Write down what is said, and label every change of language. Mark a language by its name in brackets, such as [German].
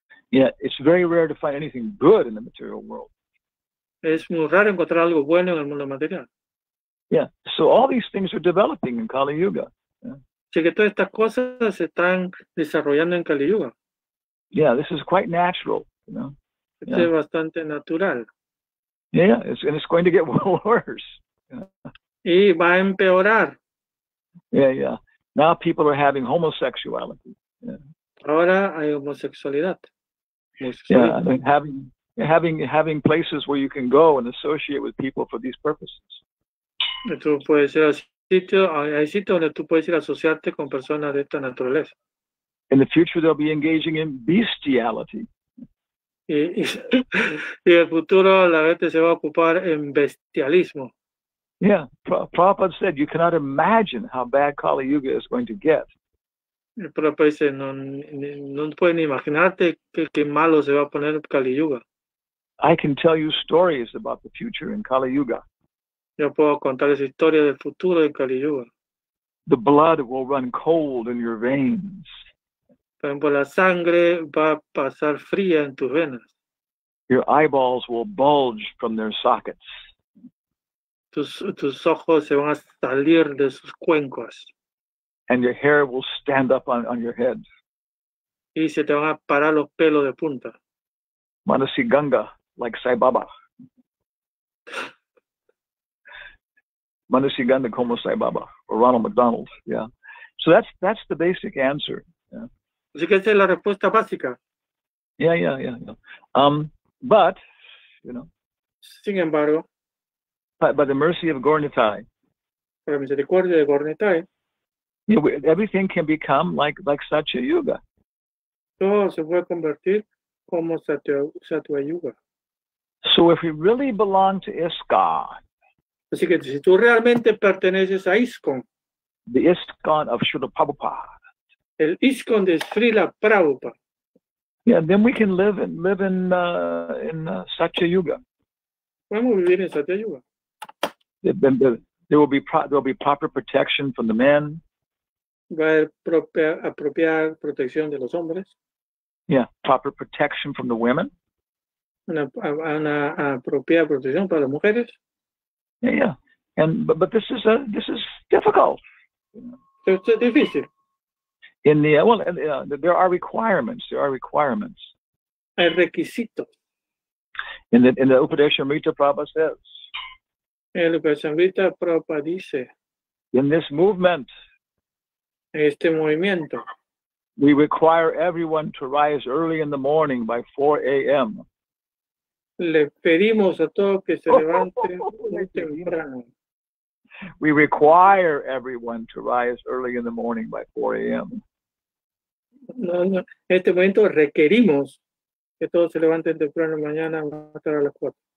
[English] Yeah, it's very rare to find anything good in the material world. [Spanish] Es muy raro encontrar algo bueno en el mundo material. [English] Yeah, so all these things are developing in Kali Yuga. Yeah. [Spanish] Así que todas estas cosas se están desarrollando en Kali Yuga. [English] Yeah, this is quite natural. [Spanish] Esto es bastante natural. [English] Yeah, it's going to get worse. [Spanish] Y va a empeorar. [English] Yeah. Now people are having homosexuality. Yeah. [Spanish] Ahora hay homosexualidad. [English] Yeah, having places where you can go and associate with people for these purposes. [Spanish] Tú puedes ir hay sitios donde tú puedes ir a asociarte con personas de esta naturaleza. [English] In the future, they'll be engaging in bestiality. [Spanish] Y en el futuro la gente se va a ocupar en bestialismo. [English] Yeah, Prabhupada said you cannot imagine how bad Kali Yuga is going to get. [Spanish] El Prabhupada dice, no pueden imaginarte qué malo se va a poner Kali Yuga. [English] I can tell you stories about the future in Kali Yuga. [Spanish] Yo puedo contarles historia del futuro en Kali Yuga. [English] The blood will run cold in your veins. [Spanish] Por ejemplo, la sangre va a pasar fría en tus venas. [English] Your eyeballs will bulge from their sockets. [Spanish] Tus ojos se van a salir de sus cuencos. [English] And your hair will stand up on your head. [Spanish] Y se te van a parar los pelos de punta. [English] Manasi Ganga, like Sai Baba. [Spanish] Manasi Ganga como Sai Baba, [English] or Ronald McDonald. Yeah. So that's the basic answer. Yeah. [Spanish] Así que esa es la respuesta básica. [English] Yeah. But, [Spanish] sin embargo, [English] by the mercy of Gornitai, [Spanish] por la misericordia de Gornitai, [English] everything can become like Satya Yuga. [Spanish] Todo se puede convertir como Satya Yuga. [English] So if we really belong to ISKCON, [Spanish] así que si tú realmente perteneces a ISKCON, [English] the ISKCON of Srila Prabhupada, [Spanish] el ISKCON de Srila Prabhupada, [English] yeah, then we can live in Satya Yuga. [Spanish] Podemos vivir en Satya Yuga. [English] There will be proper protection from the men. [Spanish] Va a haber apropiada protección de los hombres. [English] Yeah, proper protection from the women. [Spanish] Una apropiada protección para las mujeres. [English] Yeah. But this is difficult. [Spanish] Esto es difícil. [English] In the there are requirements. [Spanish] Hay requisitos. [English] In the Upadeshamrita, Prabhupada says. [Spanish] El Upadeshamrita Prabhupada dice. [English] In this movement. [Spanish] En este movimiento. [English] We require everyone to rise early in the morning by 4 a.m. [Spanish] Le pedimos a todos que se levanten muy temprano. [English] We require everyone to rise early in the morning by 4 a.m. [Spanish] No, en este momento requerimos que todos se levanten temprano mañana a las 4.